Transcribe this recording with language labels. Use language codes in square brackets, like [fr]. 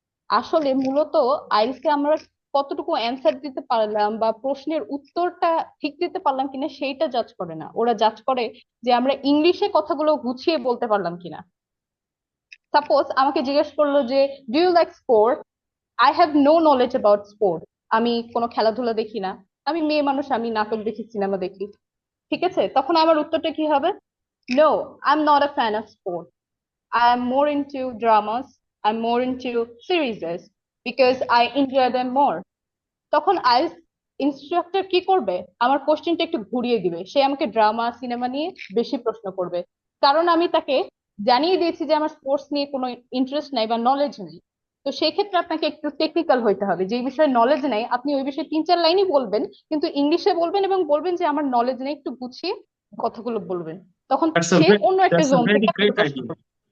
[bn] আসলে মূলত আইএলটিএস এ আমরা কতটুকু অ্যান্সার দিতে পারলাম বা প্রশ্নের উত্তরটা ঠিক দিতে পারলাম কিনা সেইটা জাজ করে না, ওরা জাজ করে যে আমরা ইংলিশে কথাগুলো গুছিয়ে বলতে পারলাম কিনা। সাপোজ আমাকে জিজ্ঞেস করলো যে [en] do you like sport, I have no knowledge about sport, [bn] আমি কোনো খেলাধুলা দেখি না, আমি মেয়ে মানুষ, আমি নাটক দেখি, সিনেমা দেখি, ঠিক আছে, তখন আমার উত্তরটা কি হবে? [en] No, I am not a fan of sport, I am more into dramas, I'm more into series because I enjoy them more. [bn] তখন আইএলটিএস ইনস্ট্রাক্টর কি করবে? আমার কোশ্চেনটা একটু ঘুরিয়ে দিবে, সে আমাকে ড্রামা সিনেমা নিয়ে বেশি প্রশ্ন করবে, কারণ আমি তাকে জানিয়ে দিয়েছি যে আমার স্পোর্টস নিয়ে কোনো ইন্টারেস্ট নাই বা নলেজ নেই। তো সেই ক্ষেত্রে আপনাকে একটু টেকনিক্যাল হইতে হবে, যে বিষয়ে নলেজ নেই আপনি ওই বিষয়ে 3-4 লাইনই বলবেন, কিন্তু ইংলিশে বলবেন এবং বলবেন যে আমার নলেজ নেই, একটু গুছিয়ে কথাগুলো বলবেন, তখন সে অন্য একটা জোন থেকে আপনাকে প্রশ্ন করবে।